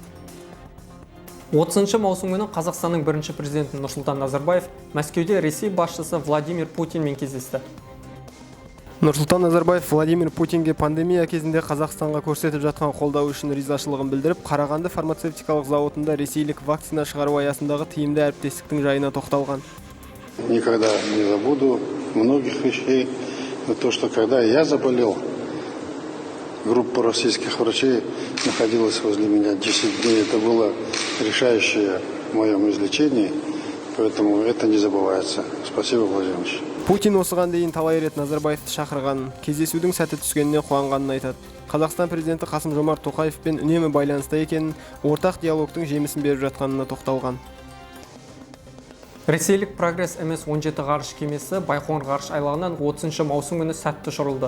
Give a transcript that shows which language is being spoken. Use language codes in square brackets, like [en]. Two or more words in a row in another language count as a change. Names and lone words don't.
[kk] 30 маусым күні Қазақстанның бірінші президенті Нұрсұлтан Назарбаев Мәскеуде Ресей басшысы Владимир Путинмен кездесті. Нұрсұлтан Назарбаев Владимир Путинге пандемия кезінде Қазақстанға көрсетіп жатқан қолдау үшін ризашылығын білдіріп, Қарағанды фармацевтикалық зауытында ресейлік вакцина шығару аясындағы тиімді әріптестіктің жайына тоқталған. [ru] Никогда не забуду многих вещей, но то, что когда я заболел, группа российских врачей находилась возле меня 10 дней. Это было решающее в моем излечении, поэтому это не забывается. Спасибо, Владимир Ильич. [kk] Путин осыған дейін талай рет Назарбаевты шақырғанын, кездесудің сәті түскеніне қуанғанын айтады. Қазақстан президенті Қасым-Жомарт Тоқаевпен үнемі байланыста екенін, ортақ диалогтың жемісін беріп жатқанына тоқталған. Ресейлік Прогресс МС-17 ғарыш кемесі Байқоңыр ғарыш айлағынан 30 маусым күні сәтті ұшырылды.